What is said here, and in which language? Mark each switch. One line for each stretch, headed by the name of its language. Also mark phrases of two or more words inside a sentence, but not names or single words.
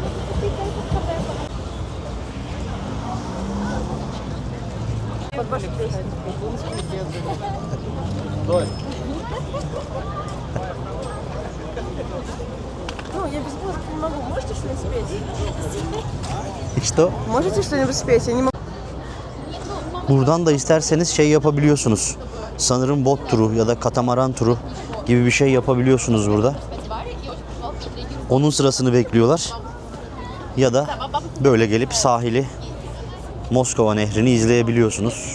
Russian: Ну, я без музыки не могу. Можете что-нибудь спеть?
Turkish: İşte o.
Russian: Можете что-нибудь спеть? Я не могу.
Turkish: Buradan da isterseniz şey yapabiliyorsunuz. Sanırım bot turu ya da katamaran turu gibi bir şey yapabiliyorsunuz burada. Onun sırasını bekliyorlar. Ya da böyle gelip sahili, Moskova Nehri'ni izleyebiliyorsunuz.